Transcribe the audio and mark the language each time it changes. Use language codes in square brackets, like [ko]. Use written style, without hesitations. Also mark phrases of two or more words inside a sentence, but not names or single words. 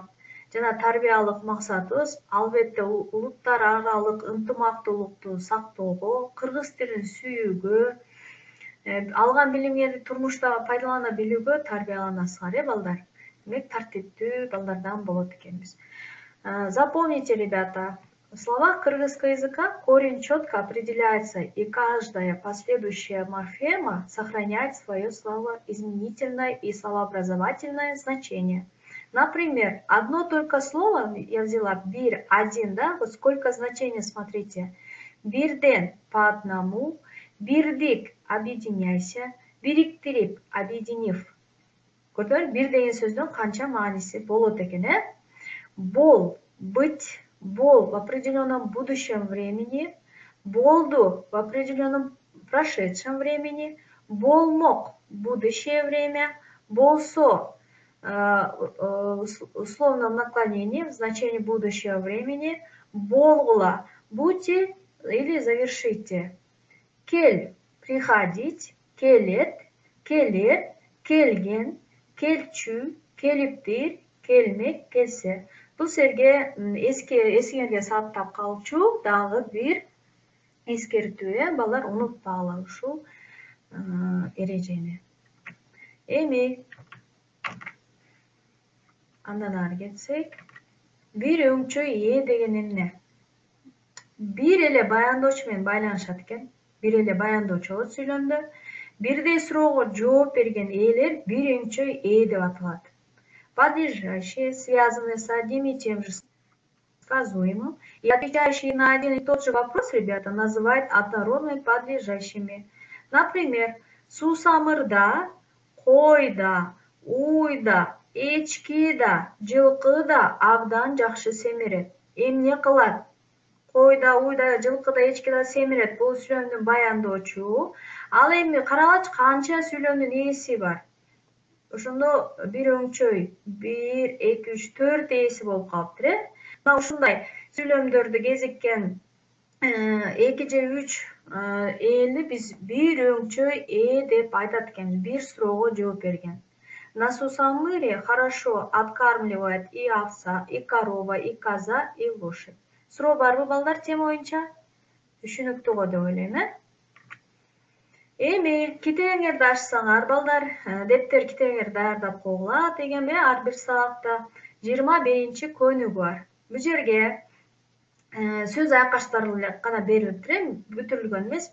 [ky] Жана тарбиялык максатыбыз албетте улуттар аралык ынтымактуулукту сактоого, кыргыз тилин сүйүүгө, алган билимиңерди турмушта пайдалана билүүгө тарбияланасыңар, балдар. Демек, тартиптүү балдардан болот экенбиз. [ru] Запомните, ребята, в словах кыргызского языка корень четко определяется, и каждая последующая морфема сохраняет свое словоизменительное и словообразовательное значение. Например, одно только слово, я взяла бир, один, да, вот сколько значений, смотрите. Бирден по одному, бирдик объединяйся, бириктирип объединив. [ky] Көрдүңөр, бир деген сөздүн канча мааниси болот экен, Бол, [ru] быть, бол в определенном будущем времени, болду в определенном прошедшем времени, болмок в будущее время, болсо условном наклонении в значении будущего времени болгула, будьте или завершите. Кел, приходить, [ky] келет, келер, келген, келчү, келиптир, келмек, келсе. Бул силерге эсиңерге сааттап калчу дагы бир эскертүү, балдар, унутпагыла ушул эрежени. Эми андан ары кетсек, бир өңчөй деген эмне? Бир эле баяндоочу менен байланышат экен. Бир эле баяндоочу болот сүйлөмдө. Бирдей суроого жооп берген ээлер бир өңчөй деп аталат. [ru] Подлежащие, связанные с одним и тем же сказуемым и отвечающие на один и тот же вопрос, ребята, называют однородными подлежащими. Например, [ky] сусамырда, койда, уйда, эчки да, жылкы да абдан жакшы семирет. Эмне кылат? Койда, уйда, жылкыда, эчкида семирет. Бул сүйлөмдүн баяндоочу. Ал эми карагачы канча сүйлөмдүн ээси бар. Ошондо бир өңчөй 1, 2, 3, 4 ээси болуп калыптыр, э? Мына ушундай сүйлөмдөрдү кезиккен 2 же 3 ээлди биз бир өңчөй деп айтат экенбиз. Бир суроого жооп берген. [ru] На сусамыре хорошо откармливает и овца, и корова, и коза, и лошадь. [ky] Суроо барбы, балдар, тема боюнча? Түшүнүктүү го деп ойлойм, э? Эми китебиңерди ачсаңар, балдар, дептер китебиңерди даярдап койгула дегенби, ар бир сабакта 21 көнүгү бар. Бул жерге сөз айкаштары гана берилиптир, бүтүрүлгөн эмес.